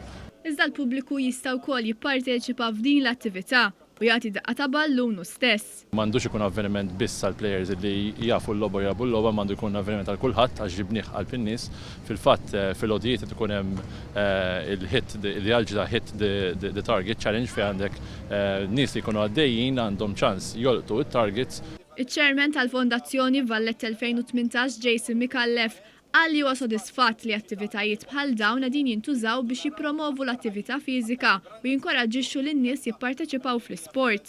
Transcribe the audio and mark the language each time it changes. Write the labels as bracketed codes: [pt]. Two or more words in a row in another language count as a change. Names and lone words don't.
[mt] Iżda l-pubbliku jista' wkoll jipparteċipa f'din l-attività u jagħti daqqa ta' ballun stess. M'għandux ikun avveniment biss għall-plejers li jafu l-logħba jabu l-logħba, m'għandu jkun avveniment għal kulħadd għax ġibnieh qalb in-nies. Fil-fatt fil-għodijiet qed ikun hemm il-jalġda [en] hit the target challenge [mt] fejn għandek nies li jkunu għaddejjin għandhom ċans jolqtu it-targets. Iċ-Chairman tal-Fondazzjoni Valletta 2018 Jason Mikallef qal li huwa sodisfatt li attivitajiet bħal dawn qegħdin jintużaw biex jippromovu l-attività fiżika u jinkoraġġixxu lin-nies jipparteċipaw fl-isport.